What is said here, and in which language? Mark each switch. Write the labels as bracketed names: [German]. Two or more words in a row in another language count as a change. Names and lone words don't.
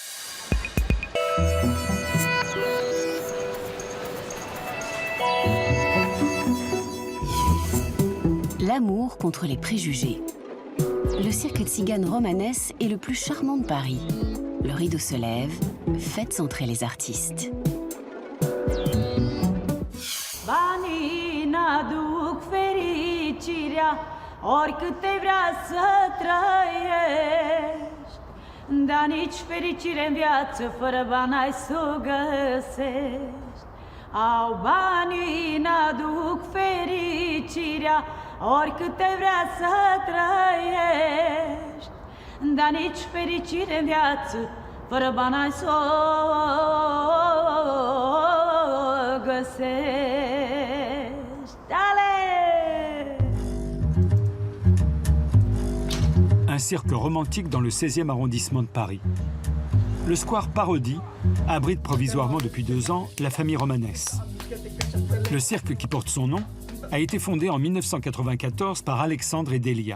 [French] L'amour contre les préjugés. Le cirque tzigane Romanes est le plus charmant de Paris. Le rideau se lève, faites entrer les artistes. [Romanian] Oricâte vrea să trăiești, dar nici fericire în viață fără bani n-ai să o găsești. Au banii n-aduc fericirea, oricâte vrea să trăiești, dar nici fericire în viață fără bani n-ai să o găsești. [French] Un cirque romantique dans le 16e arrondissement de Paris. Le square Parodie abrite provisoirement depuis 2 ans la famille Romanès. Le cirque qui porte son nom a été fondé en 1994 par Alexandre et Delia.